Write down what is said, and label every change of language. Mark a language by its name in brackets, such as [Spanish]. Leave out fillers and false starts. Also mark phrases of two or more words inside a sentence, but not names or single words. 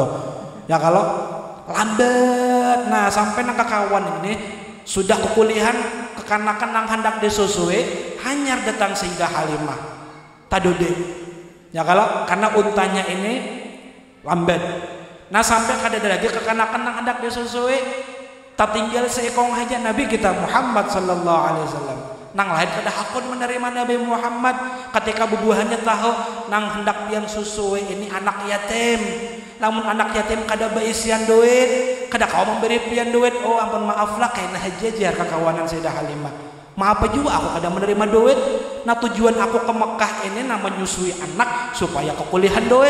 [Banjar] Ya kalau lambat, nah sampai nang kekawan ini sudah kekulihan kekanakan nang hendak disusui, hanyar datang Sayyidah Halimah tadode. Ya kalau karena untanya ini lambat. Nah sampai kada ada lagi kekanakan nang hendak disusui, tak tinggal seekong aja Nabi kita Muhammad [Arabic] صلى الله عليه وسلم. [Banjar] Nang lain kada hakun menerima Nabi Muhammad ketika bubuhannya tahu nang hendak pian susui ini anak yatim. Namun anak yatim kada beisian duit, kada kau memberi pian duit. Oh ampun maaf lah kayaknya hajajar kekawanan Sayyidah Halimah. Maaf juga aku kada menerima duit. Nah tujuan aku ke Mekah ini nah menyusui anak supaya kekulihan duit.